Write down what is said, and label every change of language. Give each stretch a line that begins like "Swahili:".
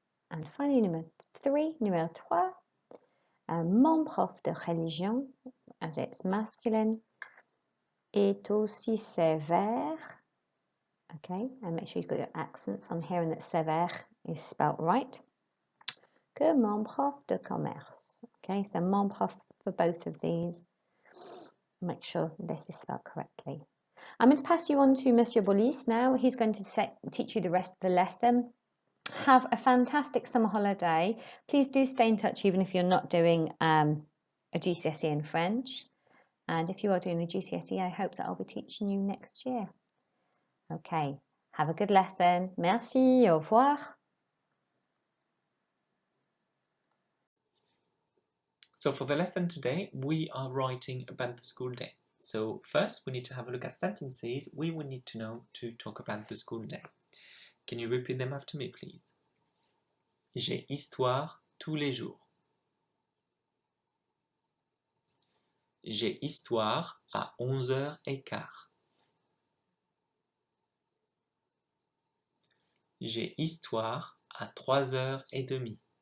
French: And finally, numéro 3, numéro 3, mon prof de religion,
English: as it's masculine,
French: est aussi sévère.
English: Okay, and make sure you've got your accents on here and that sévère is spelt right.
French: Que mon prof de commerce.
English: Okay, so
French: mon prof
English: for both of these. Make sure this is spelled correctly. I'm going to pass you on to Monsieur Bolis now. He's going to teach you the rest of the lesson. Have a fantastic summer holiday. Please do stay in touch even if you're not doing a GCSE in French. And if you are doing a GCSE, I hope that I'll be teaching you next year. Okay, have a good lesson.
French: Merci, au revoir.
English: So for the lesson today, we are writing about the school day. So first, we need to have a look at sentences we will need to know to talk about the school day. Can you repeat them after me, please?
French: J'ai histoire tous les jours. J'ai histoire à 11h15. J'ai histoire à 3h30.